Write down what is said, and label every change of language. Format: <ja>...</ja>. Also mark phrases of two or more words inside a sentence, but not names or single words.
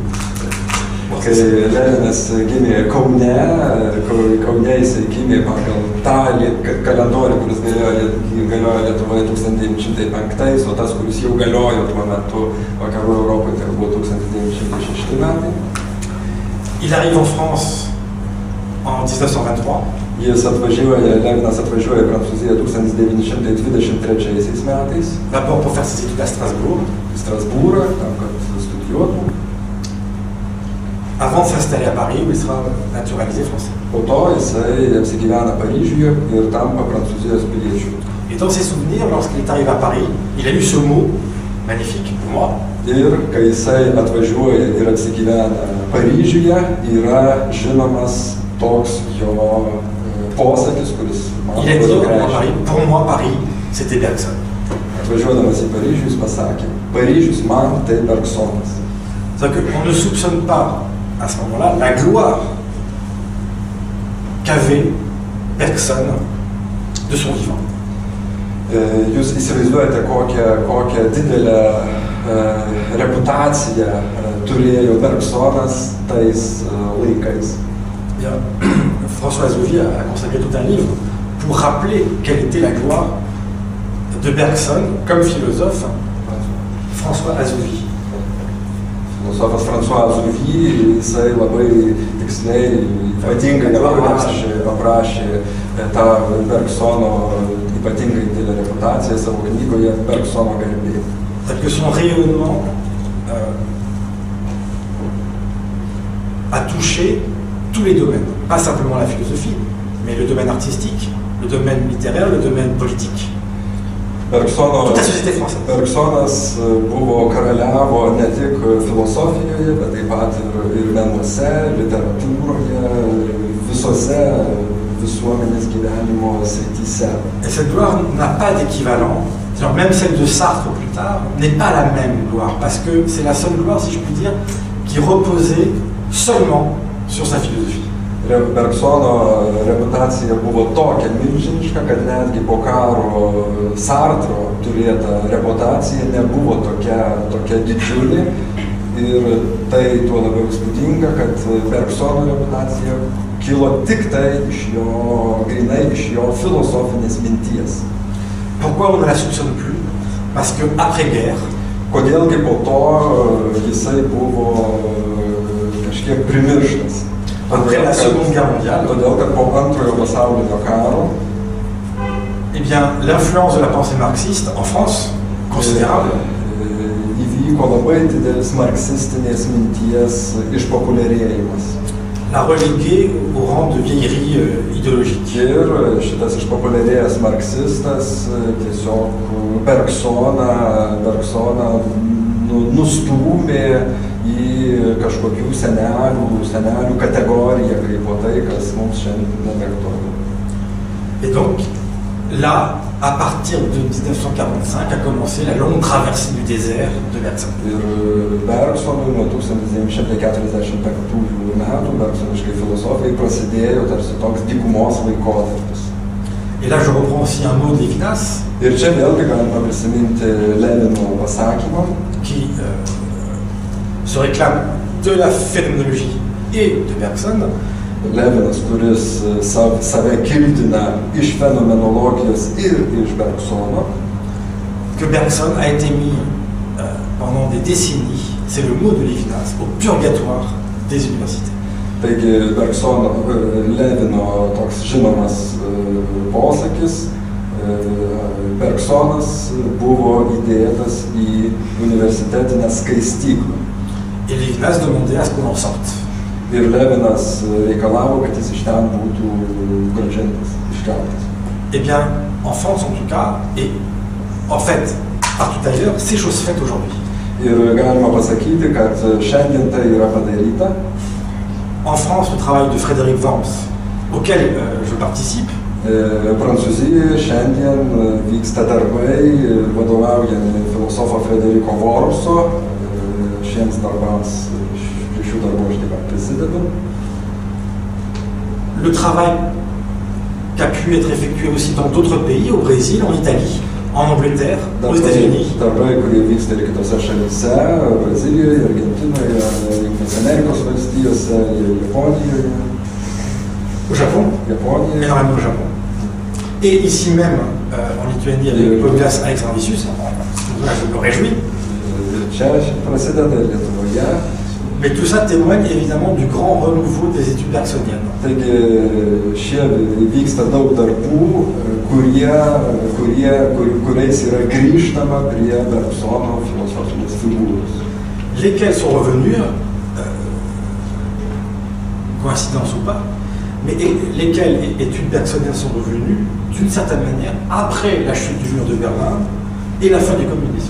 <lt>Kai Levinas gimė Kaune jisai gimė pagal tą kalendorių, kuris galiojo Lietuvoje 1905, o tas, kuris jau galiojo tuo metu vakarų Europoje, tai buvo 1906 metai.</lt> <fr>Il arrive en France en 1923.</fr> <lt>Levinas atvažiuoja į Prancūziją 1923 metais.</lt> <fr>D'abord pour faire ses études à Strasbourg.</fr> <lt>Į Strasbūrą, tam, kad studijuotų.</lt> <fr>Avant de s'installer à Paris, où il sera naturalisé français.</fr> <lt>Po to jisai apsigyvena Paryžiuje ir tampa Prancūzijos piliečiu.</lt> <fr>Et dans ses souvenirs, lorsqu'il est arrivé à Paris, il a eu ce mot magnifique pour moi.</fr> <lt>Ir kai jisai atvažiuoja ir apsigyvena Paryžiuje, yra žinomas toks jo posakis, kuris man</lt> <fr>il a dit pour moi Paris, c'était Bergson.</fr> <lt>Atvažiuodamas į Paryžių, jis pasakė, Paryžius man tai Bergsonas.</lt> <fr>C'est-à-dire qu'on ne soupçonne pas à ce moment-là la gloire qu'avait Bergson de son vivant.</fr> <lt>Jūs įsivaizduojate, kokią didelę reputaciją turėjo Bergsonas tais laikais.</lt> <fr>François Azouvi a consacré tout un livre pour rappeler quelle était la gloire de Bergson comme philosophe. François Azouvi.</fr> <lt>Filosofas François Azouvi, jisai labai tiksliai, ypatingai aprašė tą Bergsono ypatingai didelę reputaciją savo knygoje Bergsono garbė.</lt> <fr>C'est que son rayonnement a touché tous les domaines, pas simplement la philosophie, mais le domaine artistique, le domaine littéraire, le domaine politique.</fr> <lt>Bergsono,</lt> <fr>Toute la société française.</fr> <lt>Bergsonas karaliavo ne tik filosofijoje, bet taip pat ir menuose, literatūroje, visose visuomenės gyvenimo srityse.</lt> <fr>Et cette gloire n'a pas d'équivalent. Même celle de Sartre plus tard n'est pas la même gloire, parce que c'est la seule gloire, si je puis dire, qui reposait seulement sur sa philosophie.</fr> <lt>Bergsono reputacija buvo tokia milžiniška, kad netgi po karo Sartro turėta reputacija nebuvo tokia didžiulė. Ir tai tuo labiau įspūdinga, kad Bergsono reputacija kilo tik tai grinai iš jo filosofinės minties.</lt> <fr>Pourquoi on ne la soupçonne plus? Parce que après-guerre,</fr> <lt>kodėlgi po to jisai buvo kažkiek primirštas.</lt> <fr>après la Seconde Guerre mondiale,</fr> <lt>Todėl, kad po antrojo pasaulinio karo,</lt> <fr>eh bien, l'influence de la pensée marxiste en France, considérable,</fr> <lt>įvyko labai didelis marksistinės minties išpopuliarėjimas.</lt> <fr>l'a relégué au rang de vieillerie idéologique.</fr> <lt>Ir šitas išpopuliarėjęs marksistas tiesiog Bergsoną nustūmė į kažkokių senelių kategoriją, kaip po tai, kas mums šiandien nebeaktualu.</lt> <fr>Et donc, là, à partir de 1945, a commencé la longue traversée du désert de Bergson.</fr> <lt>Ir Bergsonui nuo 1945 metų, bergsoniškai filosofijai, prasidėjo tarsi toks dykumos laikotarpis.</lt> <fr>Et là, je reprends aussi un mot de Lévinas,</fr> <lt>Ir čia vėlgi galima prisiminti Lenino pasakymą,</lt> <fr>qui se réclame de la phénoménologie et de Bergson,</fr> <lt>Levinas, kuris save kildina iš fenomenologijos ir iš Bergsono,</lt> <fr>que Bergson a été mis pendant des décennies, c'est le mot de Lévinas, au purgatoire des universités.</fr> <lt>Taigi Levino toks žinomas posakis, Bergsonas buvo įdėtas į universitetinę skaistyklą.</lt> <fr>Et Lévinas demandait à ce qu'on en sorte.</fr> <lt>Ir Levinas reikalavo, kad jis iš ten būtų grąžintas, iškeltas.</lt> <fr>Eh bien, en France en tout cas, et en fait, partout ailleurs, c'est chose faite aujourd'hui.</fr> <lt>Ir galima pasakyti, kad šiandien tai yra padaryta.</lt> <fr>En France, le travail de Frédéric Worms, auquel je participe,</fr> <lt>Prancūzijoje šiandien vyksta darbai vadovaujami filosofo Frederiko Wormso. Šiems darbams, šių darbų aš taip pat prisidedu.</lt> <fr>Le travail qui a pu être effectué aussi dans d'autres pays, au Brésil, en Italie, en Angleterre, aux États-Unis.</fr> <lt>Darbai, kurie vyksta ir kitose šalyse, Brazilijoje, Argentinoje, Jungtinėse Amerikos valstijose, Japonijoje.</lt> <fr>Au Japon, énormément au Japon. Et ici même, en Lituanie, avec Povilas Alexandricius, là je me réjouis. Mais tout ça témoigne évidemment du grand renouveau des études bergsoniennes.</fr> <lt>Taigi šie vyksta daug darbų, kuriais yra grįžtama prie Bergsono filosofinės figūros.</lt> <fr>Lesquels sont revenus, coïncidence ou pas, mais lesquels études bergsoniennes sont revenus d'une certaine manière après la chute du mur de Berlin et la fin du communisme.</fr>